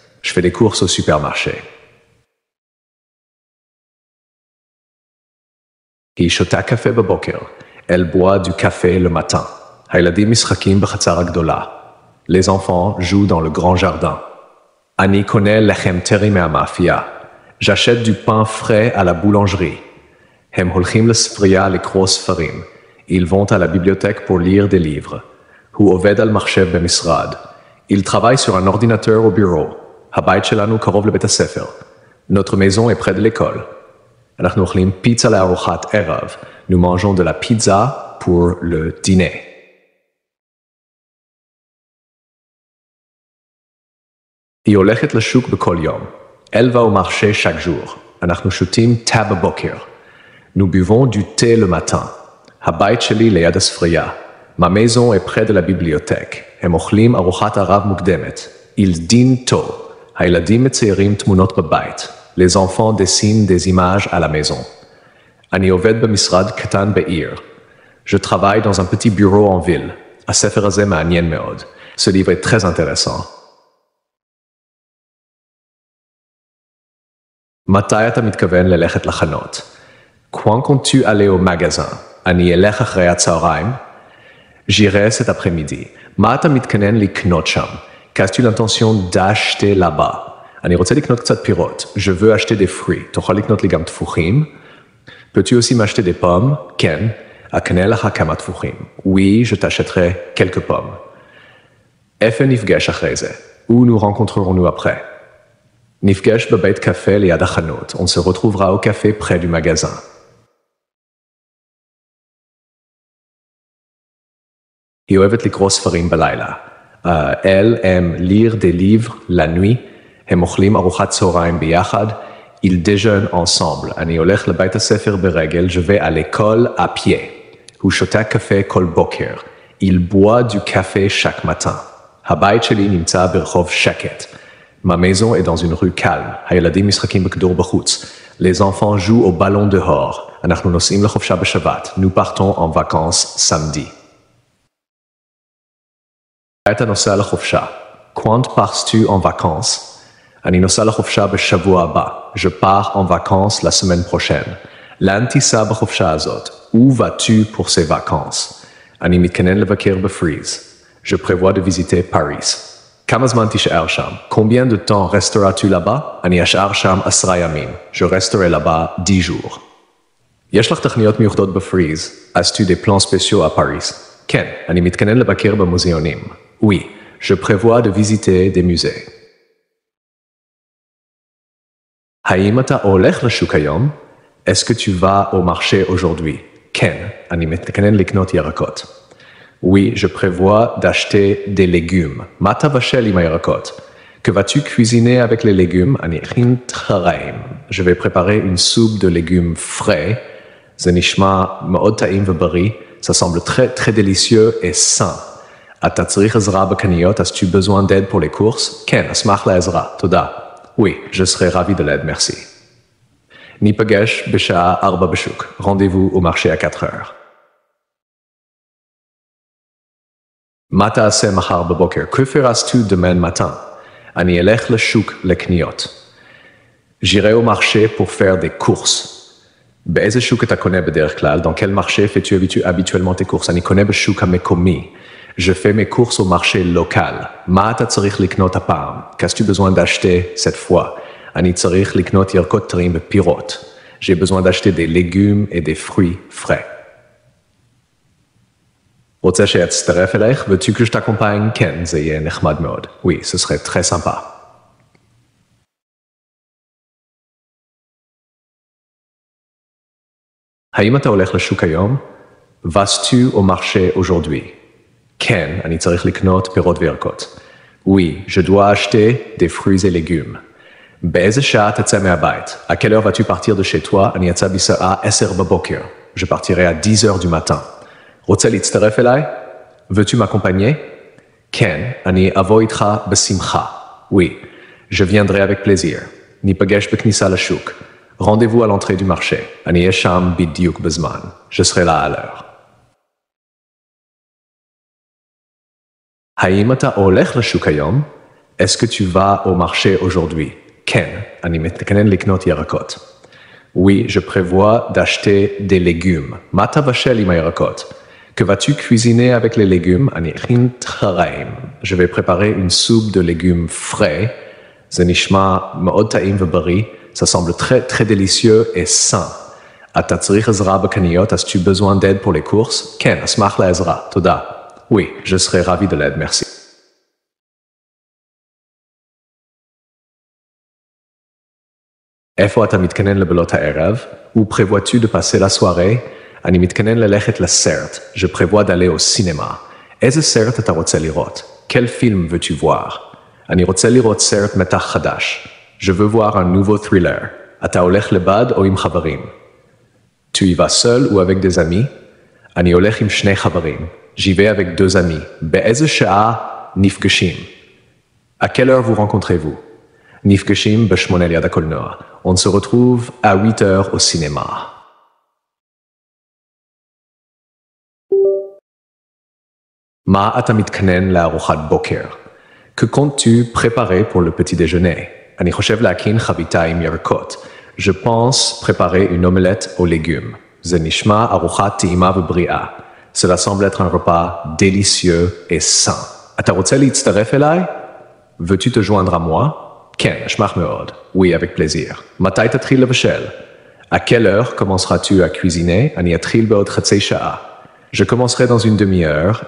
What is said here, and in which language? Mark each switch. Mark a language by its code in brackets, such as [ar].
[fr] Je fais des courses au supermarché. [he] היא שותה קפה בבוקר. [fr] Elle boit du café le matin. [he] הילדים משחקים בחצר הגדולה. [fr] Les enfants jouent dans le grand jardin. [he] אני קונה לחם טרי מהמאפייה. [fr] J'achète du pain frais à la boulangerie. [he] הם הולכים לספרייה לקרוא ספרים. [fr] Ils vont à la bibliothèque pour lire des livres. [he] הוא עובד על מחשב במשרד. [fr] Il travaille sur un ordinateur au bureau. [he] הבית שלנו קרוב לבית הספר. [fr] Notre maison est près de l'école. [he] אנחנו אוכלים פיצה לארוחת ערב. [fr] Nous mangeons de la pizza pour le dîner. [he] היא הולכת לשוק בכל יום. [fr] Elle va au marché chaque jour. [he] אנחנו שותים תה בבוקר. [fr] Nous buvons du thé le matin. [he] הבית שלי ליד הספרייה. [fr] Ma maison est près de la bibliothèque. [he] הם אוכלים ארוחת ערב מוקדמת. [fr] Ils dînent tôt. [he] הילדים מציירים תמונות בבית. [fr] Les enfants dessinent des images à la maison. [he] אני עובד במשרד קטן בעיר. [fr] Je travaille dans un petit bureau en ville. [he] הספר הזה מעניין מאוד. [fr] Ce livre est très intéressant. [he] מתי אתה מתכוון ללכת לחנות? [fr] Quand comptes-tu aller au magasin? [he] אני אלך אחרי הצהריים. [fr] J'irai cet après-midi. [he] מה אתה מתכנן לקנות שם? [fr] Qu'as-tu l'intention d'acheter là-bas? [he] אני רוצה לקנות קצת פירות. [fr] Je veux acheter des fruits. [he] תוכל לקנות לי גם תפוחים? [fr] Peux-tu aussi m'acheter des pommes? [he] כן. אקנה לך כמה תפוחים. [fr] Oui, je t'achèterai quelques pommes. [he] איפה נפגש אחרי זה? [fr] Où nous rencontrerons-nous après? [he] נפגש בבית קפה ליד החנות. [fr] On se retrouvera au café près du magasin. [he] היא אוהבת לקרוא ספרים בלילה. [fr] Elle aime lire des livres la nuit. [he] הם אוכלים ארוחת צהריים ביחד. [fr] Ils déjeunent ensemble. [he] אני הולך לבית הספר ברגל. [fr] Je vais à l'école à pied. [he] הוא שותה קפה כל בוקר. [fr] Il boit du café chaque matin. [he] הבית שלי נמצא ברחוב שקט. [fr] Ma maison est dans une rue calme. [he] הילדים משחקים בכדור בחוץ. [fr] Les enfants jouent au ballon dehors. [he] אנחנו נוסעים לחופשה בשבת. [fr] Nous partons en vacances samedi. [he] אתה נוסע לחופשה. [fr] Quand pars-tu en vacances? [he] אני נוסע לחופשה בשבוע הבא. [fr] Je pars en vacances la semaine prochaine. [he] לאן תיסע בחופשה הזאת? [fr] Où vas-tu pour ces vacances? [he] אני מתכנן לבקר בפריז. [fr] Je prévois de visiter Paris. [he] כמה זמן תישאר שם? [fr] Combien de temps resteras-tu là-bas? [he] אני אשאר שם 10 ימים. [fr] Je resterai là-bas 10 jours. [he] יש לך תכניות מיוחדות בפריז? [fr] As-tu des plans spéciaux à Paris? [he] כן, אני מתכנן לבקר במוזיאונים. [fr] Oui, je prévois de visiter des musées. [he] האם אתה הולך לשוק היום? [fr] Est-ce que tu vas au marché aujourd'hui? [he] כן, אני מתכנן לקנות ירקות. [fr] Oui, je prévois d'acheter des légumes. [he] מה תבשל עם הירקות? [fr] Que vas-tu cuisiner avec les légumes? [he] אני אכין תחריים. [fr] Je vais préparer une soupe de légumes frais. [he] זה נשמע מאוד טעים ובריא. [fr] Ça semble très, très délicieux et sain. [he] אתה צריך עזרה בקניות? [fr] As-tu besoin d'aide pour les courses? [he] כן, אשמח לעזרה. תודה. [fr] Oui, je serai ravi de l'aide, merci. [he] ניפגש בשעה 4 בשוק. [fr] Rendez-vous au marché à 4 heures. [he] מה תעשה מחר בבוקר? [fr] Que feras-tu demain matin? [he] אני אלך לשוק לקניות. [fr] J'irai au marché pour faire des courses. [he] באיזה שוק אתה קונה בדרך כלל? [fr] Dans quel marché fais-tu habituellement tes courses? [he] אני קונה בשוק המקומי. [fr] Je fais mes courses au marché local. [he] מה אתה צריך לקנות הפעם? [fr] Qu'as-tu besoin d'acheter cette fois? [he] אני צריך לקנות ירקות טריים ופירות. [fr] J'ai besoin d'acheter des légumes et des fruits frais. [he] רוצה שאצטרף אלייך? [fr] Veux-tu que je t'accompagne? [he] כן, זה יהיה נחמד מאוד. [fr] Oui, ce serait très sympa. [he] האם אתה הולך לשוק היום? [fr] Vas-tu au marché aujourd'hui? [he] כן, אני צריך לקנות פירות וירקות. [fr] Oui, je dois acheter des fruits et légumes. [he] באיזה שעה תצא מהבית? [fr] À quelle heure vas-tu partir de chez toi? [he] אני אצא בשעה 10 בבוקר. [fr] Je partirai à 10 heures du matin. [he] רוצה להצטרף אליי? [fr] Veux-tu m'accompagner? [he] כן, אני אבוא איתך בשמחה. [fr] Oui, je viendrai avec plaisir. [he] ניפגש בכניסה לשוק. [fr] Rendez-vous à l'entrée du marché. [he] אני אהיה שם בדיוק בזמן. [fr] Je serai là à l'heure. [he] האם אתה הולך לשוק היום? [fr] Est-ce que tu vas au marché aujourd'hui? [he] כן, אני מתכנן לקנות ירקות. [fr] Oui, je prévois d'acheter des légumes. [he] מה תבשל עם הירקות? [fr] Que vas-tu cuisiner avec les légumes? [he] אני אכין תחריים. [fr] Je vais préparer une soupe de légumes frais. [he] זה נשמע מאוד טעים ובריא. [fr] Ça semble très, très délicieux et sain. [he] אתה צריך עזרה בקניות? [fr] As-tu besoin d'aide pour les courses? [he] כן, אשמח לעזרה. תודה. [fr] Oui, je serai ravi de l'aide, merci. [he] איפה אתה מתכנן לבלות הערב? [fr] Où prévois-tu de passer la soirée? [he] אני מתכנן ללכת לסרט. [fr] Je prévois d'aller au cinéma. [he] איזה סרט אתה רוצה לראות? [fr] Quel film veux-tu voir? [he] אני רוצה לראות סרט מתח חדש. [fr] Je veux voir un nouveau thriller. [he] אתה הולך לבד או עם חברים? [fr] Tu y vas seul ou avec des amis? [he] אני הולך עם שני חברים. [fr] J'y vais avec 2 amis. [he] באיזה שעה נפגשים? [fr] À quelle heure vous rencontrez-vous? [he] נפגשים ב8 ליד הקולנוע. [fr] On se retrouve à 8 heures au cinéma. [he] מה אתה מתכנן לארוחת בוקר? [fr] Que comptes-tu préparer pour le petit déjeuner? [he] אני חושב להכין חביתה עם ירקות. [fr] Je pense préparer une omelette aux légumes. [he] זה נשמע ארוחה טעימה ובריאה. [fr] Cela semble être un repas délicieux et sain. [he] אתה רוצה להצטרף אליי? [fr] Veux-tu te joindre à moi? [he] כן, אשמח מאוד. [fr] Oui, avec plaisir. [he] מתי תתחיל לבשל? [fr] À quelle heure commenceras-tu à cuisiner? [he] אני אתחיל בעוד חצי שעה. [fr] Je commencerai dans une demi-heure.